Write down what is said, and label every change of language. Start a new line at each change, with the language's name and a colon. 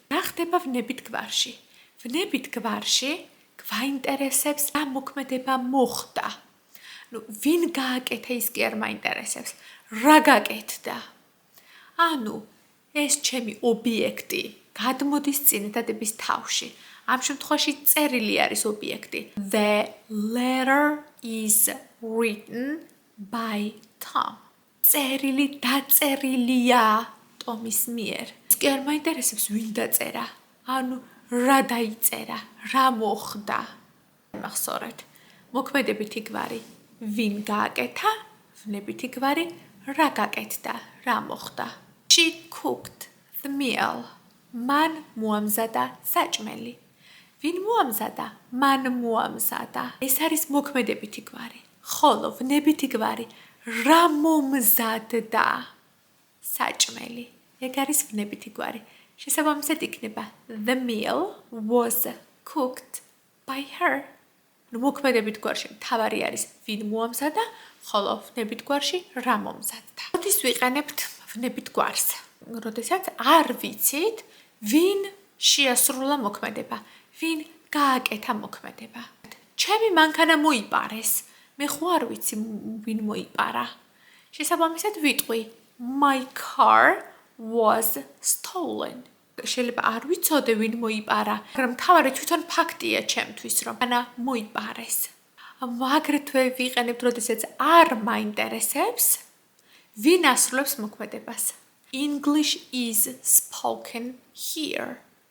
Georgian: რა ხდება ვნებით გვარში? ვნებით გვარში გვაინტერესებს რა მოქმედება მოხდა. ვინ გააკეთა ის კი არ მაინტერესებს. რა გაკეთდა? ანუ ეს ჩემი ობიექტი გადმოდის წინადადების თავში. ამ შემთხვევაში წერილი არის ობიექტი.
English: The letter is written by Tom.
Georgian: წერილი დაწერილია ტომის მიერ. ის კი არ მაინტერესებს ვინ დაწერა. ანუ რა დაიწერა, რა მოხდა. მახსოვრეთ, მოქმედებითი გვარი ვინ გააკეთა, ვნებითი გვარი რა გაკეთდა, რა მოხდა.
English: She cooked the meal.
Georgian: მან მოამზადა საჭმელი. ვინ მოამზადა? მან მოამზადა. ეს არის მოქმედებითი გვარი. ხოლო ვნებითი გვარი რა მომზადდა? საჭმელი. ეგ არის ვნებითი გვარი. შესაბამისად იქნება
English: the meal was cooked by her.
Georgian: მოქმედებით გვარში მთავარი არის ვინ მოამზადა, ხოლო ვნებით გვარში რა მომზადდა. როდის ვიყენებთ ვნებით გვარს? როდესაც არ ვიცით ვინ შეასრულა მოქმედება, ვინ გააკეთა მოქმედება. ჩემი მანქანა მოიპარეს. მე ხო არ ვიცი ვინ მოიპარა. შესაბამისად ვიტყვი
English: my car was stolen.
Georgian: შეიძლება არ ვიცოდე ვინ მოიპარა, მაგრამ მთავარი თვითონ ფაქტია ჩემთვის, რომ ანა მოიპარეს. აგრეთვე ვიყენებთ, როდესაც არ მაინტერესებს ვინ ასრულებს მოქმედებას.
English: English is spoken here.